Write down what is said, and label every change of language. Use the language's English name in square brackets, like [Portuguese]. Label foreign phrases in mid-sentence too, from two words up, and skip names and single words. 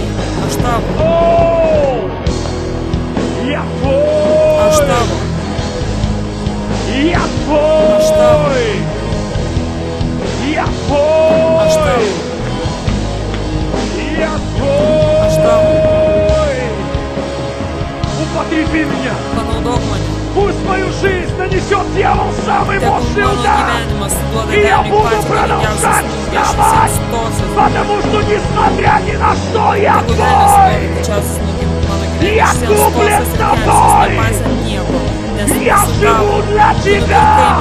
[Lithuanian] Aš tavo. Aš tavo. Aš tavo. Aš tavo. Aš tavo. Panaudok mane. [Russian] Пусть мою жизнь нанесет дьявол самый мощный удар, и я буду продолжать вставать, потому что несмотря ни на что я твой. Я куплен тобой. Я живу для тебя.